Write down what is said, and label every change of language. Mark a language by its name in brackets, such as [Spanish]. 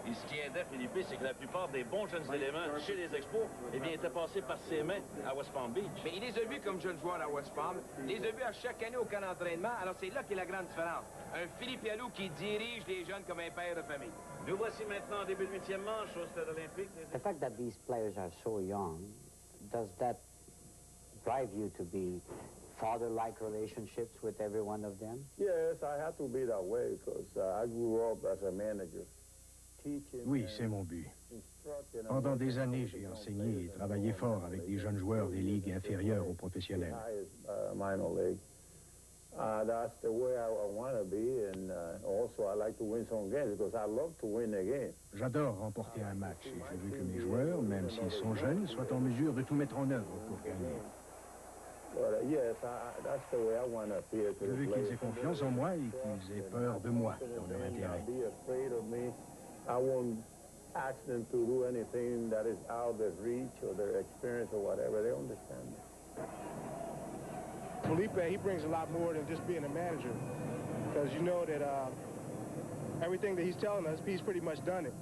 [French] Et ce qui aidait Philippe, c'est que la plupart des bons jeunes éléments chez les Expos, eh bien, étaient passés par ses mains à West Palm Beach. Mais il les a vus comme jeunes joueurs à West Palm, il les a vus à chaque année au camp d'entraînement, alors c'est là qu'est la grande différence. Un Philippe Alou qui dirige les jeunes comme un père de famille. Nous voici maintenant au début de 8e manche au Stade olympique. [English] The fact that these players are so young, does that drive you to be father-like relationships with every one of them? Yes, I had to be that way because I grew up as a manager. [French] Oui, c'est mon but. Pendant des années, j'ai enseigné et travaillé fort avec des jeunes joueurs des ligues inférieures aux professionnels. [English] That's the way I want to be, and also I like to win some games because I love to win a game. [French] J'adore remporter un match et je veux que mes joueurs, même s'ils sont jeunes, soient en mesure de tout mettre en œuvre pour gagner. [English] Yes, that's the way I want to appear to [French] Je veux qu'ils aient confiance en moi et qu'ils aient peur de moi dans leur intérêt. [English] Be afraid of me. I won't ask them to do anything that is out of their reach or their experience or whatever. They understand me. Felipe, he brings a lot more than just being a manager, because you know that everything that he's telling us, he's pretty much done it.